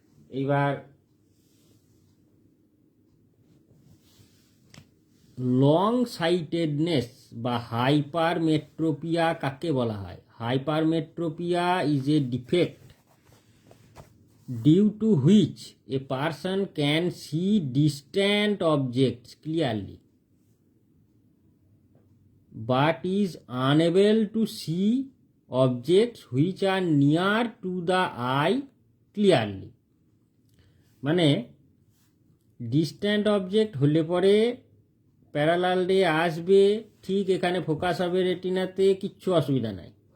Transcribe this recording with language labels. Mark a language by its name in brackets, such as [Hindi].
[Bangla] এইবার long sightedness বা hypermetropia কাকে বলা হয়? [English] Hypermetropia is a defect due to which a person can see distant objects clearly but is unable to see objects which are near to the eye clearly. [Bangla] মানে distant object হলে পরে parallel রে আসবে, ঠিক এখানে ফোকাস হবে রেটিনাতে, কিচ্ছু অসুবিধা নাই।